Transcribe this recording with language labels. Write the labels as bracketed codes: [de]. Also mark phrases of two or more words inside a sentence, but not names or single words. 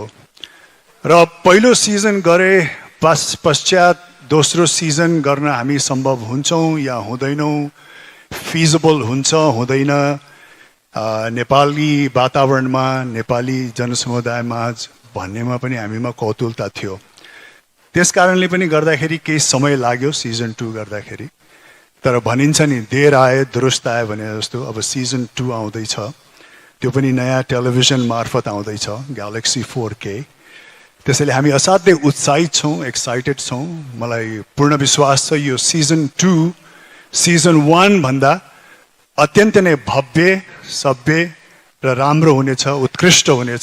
[ne] र पहिलो सिजन गरे पश्चात दोस्रो सिजन गर्न हामी सम्भव हुन्छौँ या हुँदैनौँ, फिजिबल हुन्छ हुँदैन, नेपाली वातावरणमा नेपाली जनसमुदायमा भन्नेमा पनि हामीमा कौतुलता थियो। त्यस कारणले पनि गर्दाखेरि केही समय लाग्यो सिजन 2 गर्दाखेरि। तर भनिन्छ नि [hi] देर आए दुरुस्त आए [ne] भने जस्तो अब सिजन 2 आउँदैछ, त्यो पनि नयाँ टेलिभिजन मार्फत आउँदैछ, ग्यालेक्सी 4K। त्यसैले हामी असाध्यै उत्साहित छौँ, एक्साइटेड छौँ। मलाई पूर्ण विश्वास छ यो सिजन 2 सिजन 1 भन्दा अत्यन्त नै भव्य, सभ्य र राम्रो हुनेछ, उत्कृष्ट हुनेछ।